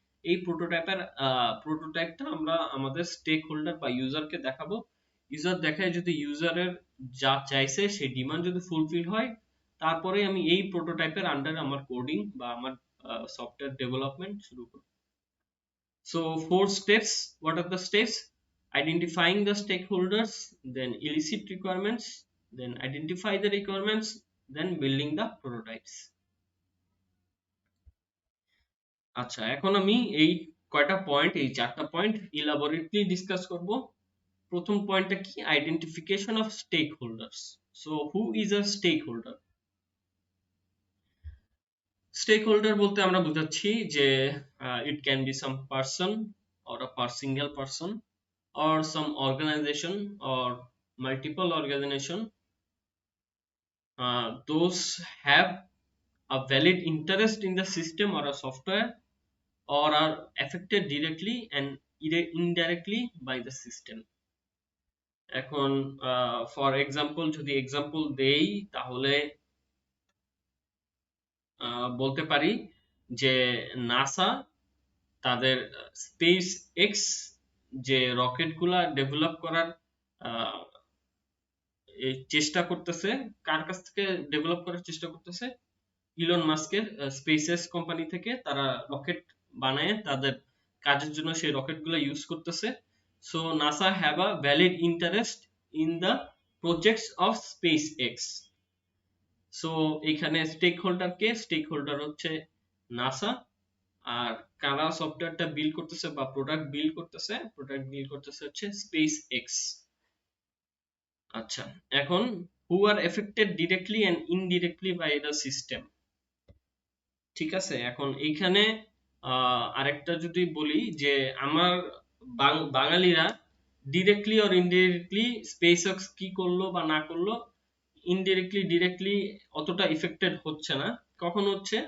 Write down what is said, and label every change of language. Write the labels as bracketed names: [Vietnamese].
[Bangla] এই প্রোটোটাইপটা আমরা আমাদের স্টেক হোল্ডার বা ইউজারকে দেখাবো। ইউজার দেখায় যদি ইউজারের যা চাইছে সেই ডিমান্ড যদি ফুলফিল হয়, তারপরে আমি এই প্রোটোটাইপের আন্ডারে আমার কোডিং বা আমার সফটওয়্যার ডেভেলপমেন্ট শুরু করব। [English] So 4 steps. What are the steps? Identifying the stakeholders, then elicit requirements, then identify the requirements, then building the prototypes. [Bangla] আচ্ছা, এখন আমি এই কয়টা পয়েন্ট, এই 4টা পয়েন্ট ইলাবোরেটলি ডিসকাস করব। প্রথম পয়েন্টটা কি, identification of stake holders. [English] So who is a stakeholder? [Bangla] Stake holder বলতে আমরা বুঝাচ্ছি যে [English] It can be some person or a single person or some organization or multiple organization, those have a valid interest in the system or a software or are affected directly and indirectly by the system. [Bangla] এখন for example যদি example দেই তাহলে বলতে পারি যে NASA তাদের space x যে rocket গুলা ডেভেলপ করার চেষ্টা করতেছে, কার কাছ থেকে ডেভেলপ করার চেষ্টা করতেছে? ইলন মাস্কের স্পেসএক্স কোম্পানি থেকে তারা রকেট বানায় তাদের কাজের জন্য সেই রকেট গুলো ইউজ করতেছে। [English] So NASA have a valid interest in the projects of SpaceX. [Bangla] So এখানে স্টেক হোল্ডার কে? স্টেক হোল্ডার হচ্ছে নাসা। আর কারা সফটওয়্যারটা বিল্ড করতেছে বা প্রোডাক্ট বিল্ড করতেছে? প্রোডাক্ট বিল্ড করতেছে হচ্ছে স্পেস এক্স। আচ্ছা, এখন [English] who are affected directly and indirectly by the system? [Bangla] ঠিক আছে, এখন এইখানে আরেকটা যদি বলি যে আমার বাঙালিরা ডিরেক্টলি অর ইনডিরেক্টলি স্পেসএক্স কি করলো বা না করলো, ইনডিরেক্টলি ডিরেক্টলি অতটা ইফেক্টেড হচ্ছে না। কখন হচ্ছে?